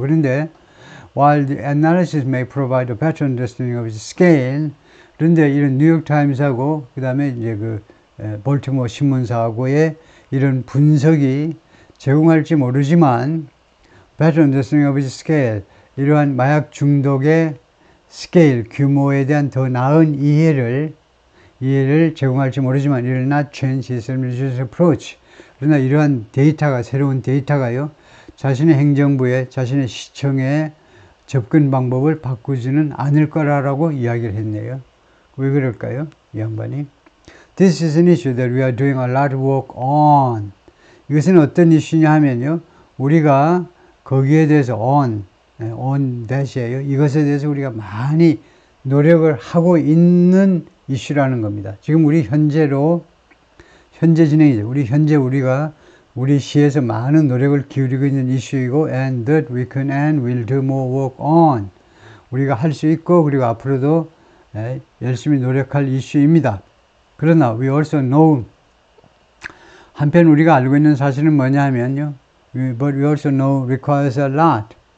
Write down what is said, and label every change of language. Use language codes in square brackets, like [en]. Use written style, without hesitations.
[ko] 그런데 [en] While the analysis may provide a better understanding of its scale, [ko] 그런데 이런 뉴욕타임스하고 그 다음에 이제 볼티모어 신문사하고의 이런 분석이 제공할지 모르지만 [en] better understanding of its scale, [ko] 이러한 마약 중독의 스케일, 규모에 대한 더 나은 이해를 제공할지 모르지만 [en] it will not change its administrative approach. [ko] 그러나 이러한 새로운 데이터가요, 자신의 행정부에, 자신의 시청에 접근 방법을 바꾸지는 않을 거라고 이야기를 했네요. 왜 그럴까요? 이 양반이. [en] This is an issue that we are doing a lot of work on. [ko] 이것은 어떤 이슈냐 하면요. 우리가 거기에 대해서 [en] on that [ko] 이에요. 이것에 대해서 우리가 많이 노력을 하고 있는 이슈라는 겁니다. 지금 우리 현재 진행이죠. 우리가 우리 시에서 많은 노력을 기울이고 있는 이슈이고 [en] and that we can and will do more work on. [ko] 우리가 할 수 있고 그리고 앞으로도 열심히 노력할 이슈입니다. 그러나 [en] we also know [ko] 한편 우리가 알고 있는 사실은 뭐냐 하면요. [en] But we also know requires a lot.